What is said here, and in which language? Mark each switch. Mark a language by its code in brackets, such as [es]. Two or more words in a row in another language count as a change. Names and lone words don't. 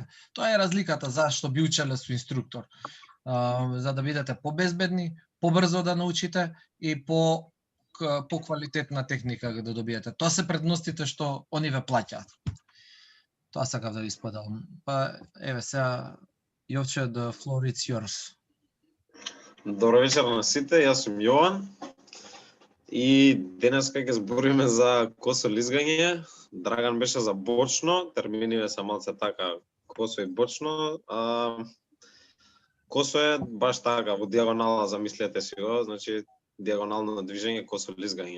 [mk] Тоа е разликата зашто би учеле со инструктор. За да бидете побезбедни, побрзо да научите и по квалитетна техника да добиете. Тоа се предностите што они ве плаќаат. Тоа сакав да ви споделам. Па еве сега Јовче, [en] the floor is yours. [mk] Добро вечер на сите, јас сум Јован и денеска ќе збориме за косо лизгање. Драган беше за бочно, терминиве се малце така косо и бочно. Косо е баш така во диагонала, замислете си го, значи диагонално движење, косо лизгање.